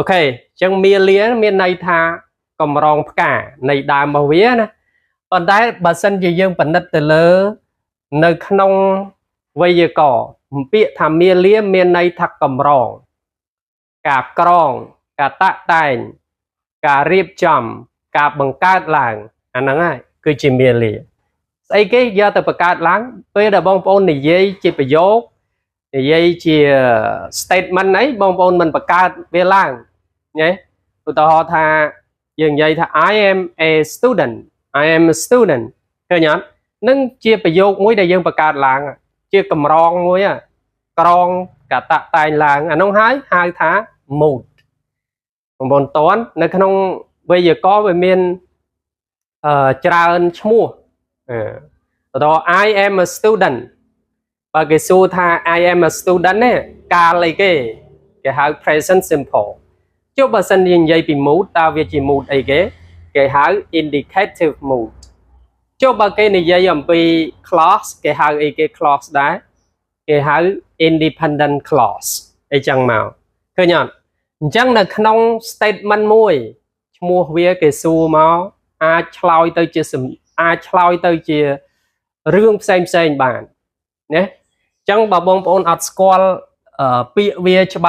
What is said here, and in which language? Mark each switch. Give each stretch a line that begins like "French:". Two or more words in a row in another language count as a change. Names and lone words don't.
Khmer: ខេអញ្ចឹងមាលាមានន័យថាកម្រងផ្កានៃដើមរបស់វាណាប៉ុន្តែបើសិនជាយើងពិនិត្យទៅលើនៅក្នុងវេយ្យាករណ៍ពាក្យថាមាលាមានន័យថាកម្រងការក្រងការតាក់តែងការរៀបចំការបង្កើតឡើងអាហ្នឹងហើយគឺជាមាលាស្អីគេយកទៅបង្កើតឡើងពេលដែលបងប្អូននិយាយជាប្រយោគនិ យាយជា statement អីបងប្អូនមិនបង្កើតវាឡើងណាឧទាហរណ៍ថាយើងនិយាយថា
English: I am a student
Khmer: ឃើញអត់នឹងជាប្រយោគមួយដែលយើងបង្កើតឡើងជាកម្រងមួយក្រងការតាក់តែងឡើងអានោះហើយហៅថា mood បងប្អូនតន់នៅ ក្នុងវេយ្យាករណ៍វាមានច្រើនឈ្មោះតើ
English: I am a student
Khmer: បើគេសួរថា
English: I am a student
Khmer: នេះកាលអីគេហៅ
English: present simple
Khmer: ចុះបើសិននិយាយពី mood តើវាជា mood អីគេហៅ indicative mood ចុះបើគេនិយាយអំពី clause គេហៅអីគេ clause ដែរគេហៅ
English: independent clause
Khmer: អីចឹងមកឃើញអត់អញ្ចឹងនៅក្នុង statement មួយឈ្មោះវា គេសួរមកអាចឆ្លើយទៅជារឿងផ្សេងបានណាអញ្ចឹងបើបងប្អូនអត់ស្គាល់ពាក្យវាច្បា